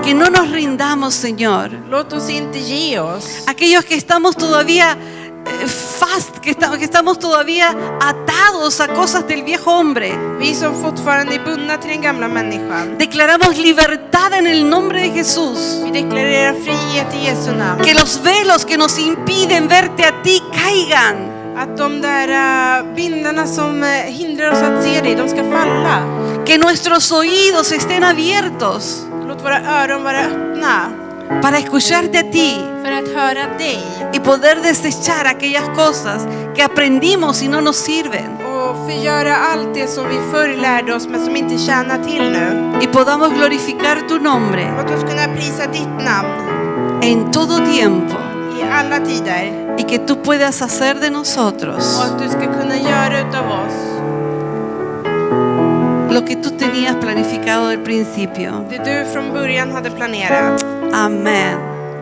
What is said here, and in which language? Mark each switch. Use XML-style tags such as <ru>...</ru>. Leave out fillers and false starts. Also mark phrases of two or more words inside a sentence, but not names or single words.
<es>que no nos rindamos, Señor.</es> <sv>Låt oss inte ge oss.</sv> <es>Aquellos que estamos todavía que estamos todavía atados a cosas del viejo hombre.</es> <sv>Vi som fortfarande är bundna till den gamla människan.</sv> <es>Declaramos libertad en el nombre de Jesús.</es> <sv>Vi deklarerar frihet i Jesu namn.</sv> <es>Que los velos que nos impiden verte a ti caigan.</es> <sv>Att de där bindarna som hindrar oss att se dig, de ska falla.</sv> <es>Que nuestros oídos estén abiertos</es> <sv>Låt våra öron vara öppna</sv> <es>para escucharte a ti</es> <sv>för att höra dig</sv> <es>y poder desechar aquellas cosas que aprendimos y no nos sirven.</es> <sv>och förgöra allt det som vi förr lärde oss men som inte tjänar till nu.</sv> <es>Y podamos glorificar tu nombre</es> <sv>Låt oss kunna prisa ditt namn</sv> <es>en todo tiempo</es> <sv>i alla tider</sv> <es>y que tú puedas hacer de</es> <sv>och</sv> <es>nosotros</es> <sv>att du ska kunna göra utav oss</sv> <es>lo que tú tenías planificado del principio.</es> <sv>det du från början hade planerat.</sv> <es>Amén.</es>